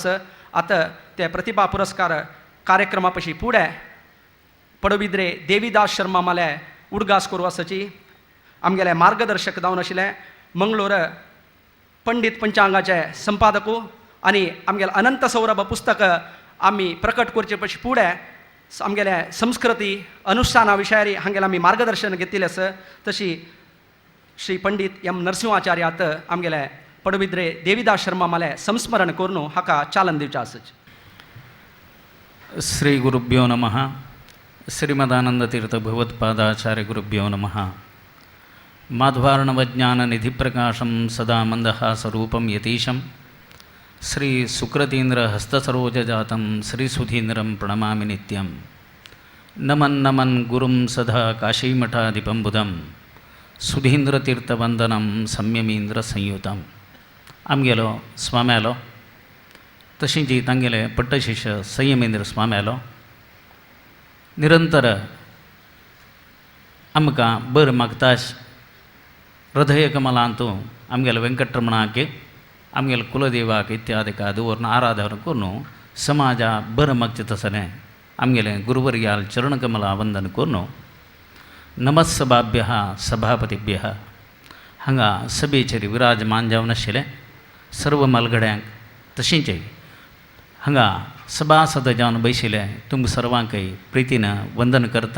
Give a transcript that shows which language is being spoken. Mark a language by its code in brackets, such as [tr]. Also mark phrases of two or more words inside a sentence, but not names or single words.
[kok] आतां ते प्रतिभा पुरस्कार कार्यक्रमा पशी फुडें पडबिद्रे देविदास शर्मा माले उडगास कोरू आसाची आमगेले मार्गदर्शक जावन आशिल्ले मंगळूर पंडीत पंचांगाचे संपादक आनी आमगेले अनंत सौरभ पुस्तक आमी प्रकट करचे पशी फुडें आमगेले संस्कृती अनुष्ठाना विशयारी हांगेले आमी मार्गदर्शन घेतिल्लें आसा. तशी श्री पंडीत M नरसिंहाचार्यात आमगेले पडबिद्रे देविदास शर्मा माले संस्मरण करून हाका चालन दिवचें आसच. [sa] श्री गुरुभ्यो नमः. श्रीमदानंदतीर्थ भगवत्पादाचार्य गुरुभ्यो नमः. माध्वार्णवज्ञाननिधिप्रकाशं सदा मन्दहासरूपं यतीशं श्री सुकृतीन्द्र हस्तसरोजजातं श्रीसुधीन्द्रं प्रणमामि नित्यं. नमन् नमन् गुरुं सदा काशीमठाधिपं बुधं सुधीन्द्रतीर्थवंदनं संयमींद्रसंयुतं. [kok] आमगेलो स्वाम्यालो तशींच तांगेले पट्टशिश्य संयमेंद्र स्वाम्यालो निरंतर आमकां बरें मागताश हृदय कमलांतू आमगेले वेंकटरमणाक आमगेले कुलदेवाक इत्यादिक दवरून आराधना करून समाजा बरें मागचें तसलें आमगेले गुरुवर्याल चरणकमला वंदन करून [sa] नमस्सभाभ्यः सभापतिभ्यः [kok] हांगा सभेचेर विराजमान जावन आशिल्ले सर्व मलगड्यांक तशींच हांगा सभासद जावन बशिल्ले तुमकां सर्वांकय प्रितीन वंदन करता.